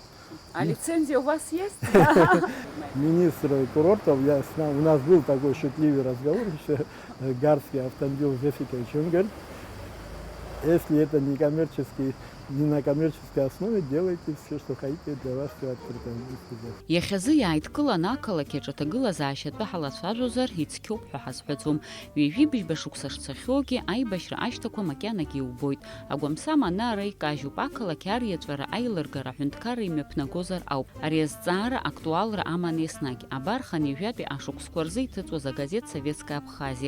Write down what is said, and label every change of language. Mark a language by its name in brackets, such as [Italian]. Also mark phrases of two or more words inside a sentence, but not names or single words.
[Russian] А лицензия у вас есть? Министр курортов, у нас был такой шутливый разговор, Гарский автомобиль Зефикович, он говорит, если это не на коммерческой основе, делайте все, что хотите, для вас все открыто. [Abkhazian] Иахьазы иааидкылан ақалақь аҿаҭагылазаашьатәы ҳалацәажәозар ицқьоуп ҳәа ҳазҳәаӡом. Ҩажәи-быжьба шықәса шцахьоугьы аибашьра ашьҭақәа макьанагьы иубоит. Агәамсам ана-ара икажьуп, ақалақь ариаҵәара, аилыргара аҳәынҭқарра имҩаԥнагозар ауп. Ари азҵаара актуалра аман еснагь. Абар ханҩажәатәи ашықәсқәа рзы иҭыҵуаз агазеҭ Советская Абхазиа.